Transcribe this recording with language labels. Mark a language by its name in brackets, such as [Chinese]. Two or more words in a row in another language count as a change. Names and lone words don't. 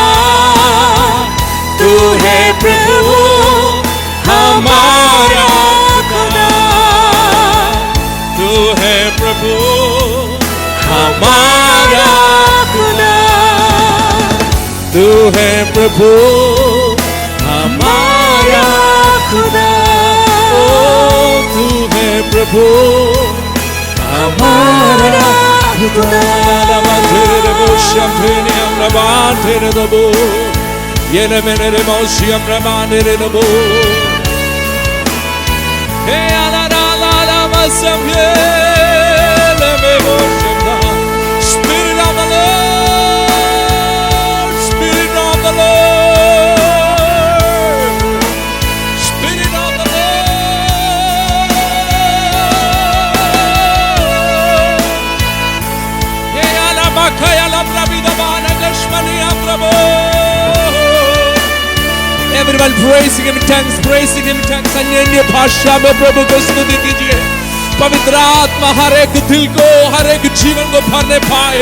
[Hindi] तू है प्रभु हमारा खुदा, तू है प्रभु हमारा खुदा, तू है प्रभु हमारा खुदा। ओ तू है प्रभु हमारा खुदा। Yene menere moshi amramane rebo. Hey ala la la la masamye le me moshna. [English] Spirit of the Lord, Spirit of the Lord, Spirit of the Lord. Hey ala makaya la pravida. praising him in tongues, praising him in tongues. [Hindi] अन्य भाषा में प्रभु को स्तुति कीजिए. पवित्र आत्मा हर एक दिल को, हर एक जीवन को भरने पाए.